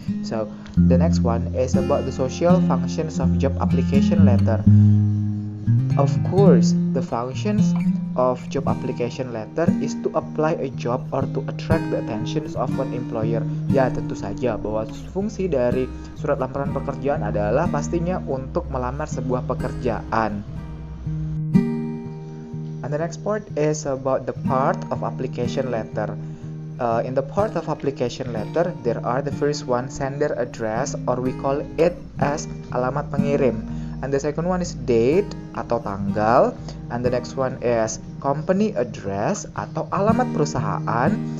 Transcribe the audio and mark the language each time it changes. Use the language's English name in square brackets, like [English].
[English] So, the next one is about the social functions of job application letter. Of course, the functions of job application letter is to apply a job or to attract the attention of an employer. [Indonesian] Ya, tentu saja bahwa fungsi dari surat lamaran pekerjaan adalah pastinya untuk melamar sebuah pekerjaan. [English] And the next part is about the part of application letter. In the part of application letter, there are the first one, sender address, or we call it as [Indonesian] alamat pengirim. [English] And the second one is date [Indonesian] atau tanggal. [English] And the next one is company address [Indonesian] atau alamat perusahaan.